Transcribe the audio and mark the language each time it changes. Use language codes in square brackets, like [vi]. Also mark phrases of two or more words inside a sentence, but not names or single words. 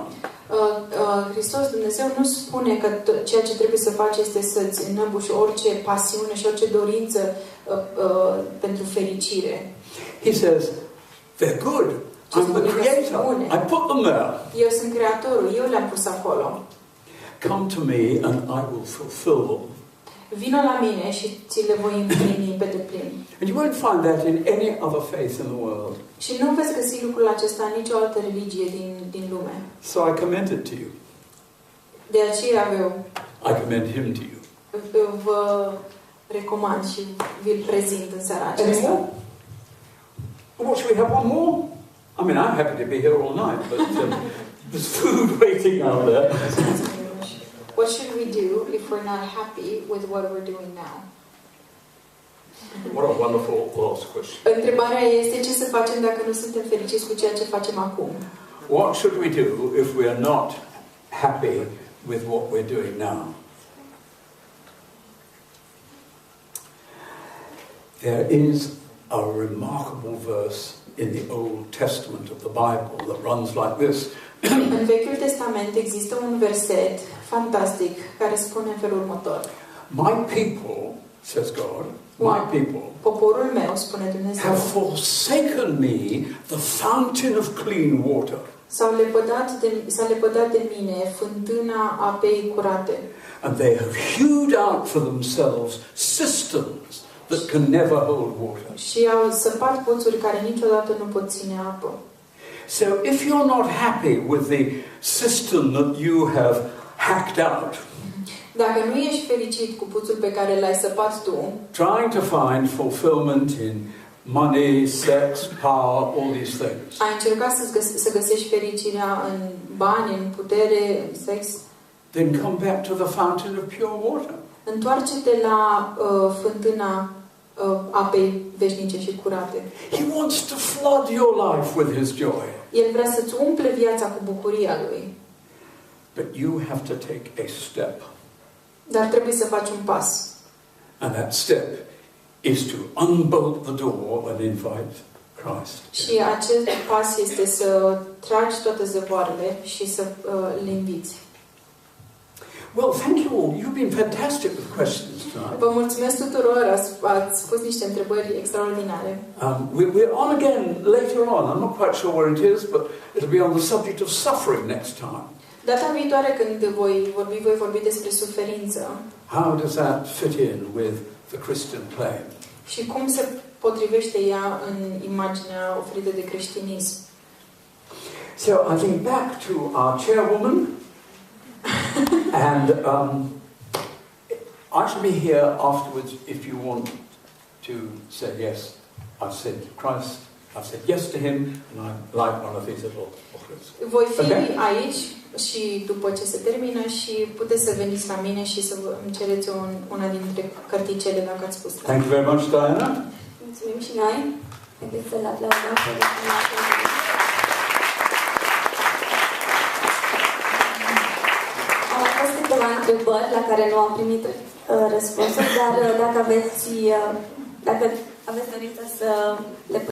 [ro] Hristos, Dumnezeu, nu spune că ceea ce trebuie să faci este să-ți înăbuși orice pasiune și orice dorință pentru fericire. [en] He says, they're good. I'm the creator. I put them there. [ro] Eu sunt creatorul, eu le-am pus acolo. [en] Come to me and I will fulfill them. [ro] Vino la mine și ți le voi împlini pe deplin. [en] And you won't find that in any other faith in the world. [ro] Și nu veți găsi lucrul acesta în nicio altă religie din lume. [en] So I commend it to you. [ro] De aceea [en] I commend him to you. [ro] vă recomand și vi-l prezint în seara [en] Any [ro] aceasta. [en] more? What, should we have one more? I mean, I'm happy to be here all night, but there's food waiting out there. What should we do if we're not happy with what we're doing now? What a wonderful last question. [ro] Întrebarea este ce să facem dacă nu suntem fericiți cu ceea ce facem acum? [en] What should we do if we are not happy with what we're doing now? There is a remarkable verse in the Old Testament of the Bible that runs like this. [ro] În Vechiul Testament există un verset fantastic care spune în felul următor. [en] My people, says God, my people, [ro] poporul meu, spune Dumnezeu, [en] have forsaken me, the fountain of clean water. [ro] s-a lepădat de mine fântâna apei curate. [en] And they have hewed out for themselves cisterns that can never hold water. [ro] Și au săpat puțuri care niciodată nu pot ține apă. [en] So if you're not happy with the cistern that you have hacked out, Dacă nu ești fericit cu puțul pe care l-ai săpat tu, trying to find fulfillment in money, sex, power, all these things, [ro] ai încercat să găsești fericirea în bani, în putere, în sex, [en] then come back to the fountain of pure water. [ro] întoarce-te la fântâna apei veșnice și curate. [en] He wants to flood your life with his joy. [ro] El vrea să-ți umple viața cu bucuria lui. [en] But you have to take a step. [ro] Dar trebuie să faci un pas. [en] And that step is to unbolt the door and invite Christ. [ro] Și acest pas este să tragi toate zăvoarele și să le inviți. [en] Well, thank you all. You've been fantastic with questions tonight. [ro] Vă mulțumesc tuturor, ați pus niște întrebări extraordinare. [en] We're on again later on. I'm not quite sure where it is, but it'll be on the subject of suffering next time. [ro] Data viitoare când voi vorbi despre suferință. [en] How does that fit in with the Christian claim? [ro] Și cum se potrivește ea în imaginea oferită de creștinism. [en] So I think back to our chairwoman, and I shall be here afterwards if you want to say yes. I've said Christ, I've said yes to him, and I like one of these little booklets. [ro] Voi fi aici și după ce se termină și puteți să veniți la mine și să îmi cereți una dintre carticele dacă ați spus. [en] Thank you very much, Diana. [ro] Mulțumim și noi. Haideți să-l aplaudăm pe Au fost câteva întrebări la care nu am primit răspunsuri, dar dacă aveți dorință să le